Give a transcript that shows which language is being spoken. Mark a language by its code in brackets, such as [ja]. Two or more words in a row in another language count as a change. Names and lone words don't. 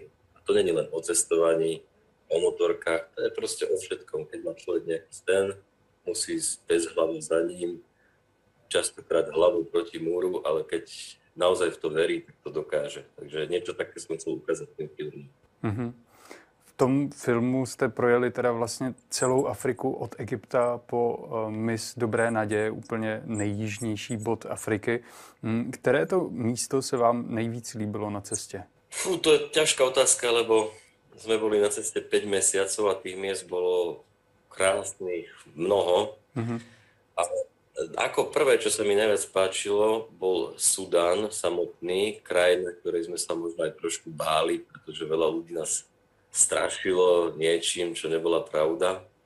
[sk] A to nie je len o cestovaní, o motorkách, to je proste o všetkom. Keď má človek nejaký sen, musí ísť bez hlavy za ním, častokrát hlavou proti múru, ale keď naozaj v to verí, tak to dokáže. Takže niečo také som chcel ukázať tým filmom. Mm-hmm. [cs] V tom filmu jste projeli teda vlastně celou Afriku od Egypta po mys Dobré naděje, úplně nejjižnější bod Afriky. Které to místo se vám nejvíc líbilo na cestě? [sk] To je ťažká otázka, lebo sme boli na ceste 5 mesiacov a tých miest bolo krásnych mnoho. Mm-hmm. A ako prvé, čo sa mi najviac páčilo, bol Sudán samotný, krajina, ktorej sme sa možno aj trošku báli, pretože veľa ľudí nás strašilo niečím, čo nebola pravda.